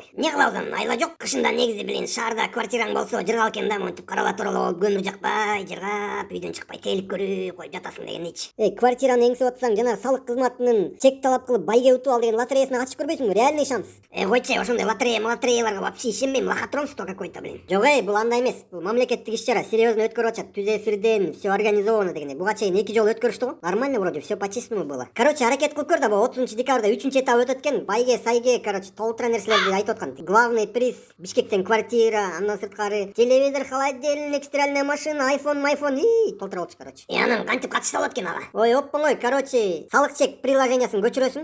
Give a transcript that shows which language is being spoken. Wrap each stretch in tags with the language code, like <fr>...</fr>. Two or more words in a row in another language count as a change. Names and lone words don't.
<ky>Не кылабыз анан, айла жок. Кышында негизи блин, шаарда квартираң болсо жыргал экен да, монтип карала турала болуп көмүр жакпай, жыргап, үйдөн чыкпай тейлик көрүп коюп жатасың дегендейчи. Квартираны эңсеп атсаң жана салык кызматынын чек талап кылып байге утуп ал деген лотереясына катышып көрбөйсүңбү?</ky> <ru>Реальный шанс.</ru> <ky>Койчу, ошондой лотереяларга вообще ишенбейм,</ky> <ru>лохотронство какой-то,</ru> <ky>блин. Жок бул андай эмес. Бул мамлекеттик иш чара, серьезно өткөрүп атышат. Түз эфирден</ky> <ru>все организовано</ru> <ky>дегендей. Буга чейин 2 жолу өткөрүштү го.</ky> <ru>Нормально вроде, все по чистому было.</ru> <ky>Короче, аракет кылып көр да, 30-декабрда 3-этап өтөт экен. Байге, сайге, короче, толтура нерселерди айтып аткан.</ky> <ru>Главный приз</ru> <ky>Бишкектен квартира, андан сырткары телевизор,</ky> <ru>холодильник, стиральная машина,</ru> <ky>айфон, толтура болчу, короче. Анан кантип катышса болот экен ага? Ой, оптоңой, короче, салык чек приложениясын көчүрөсүң.</ky>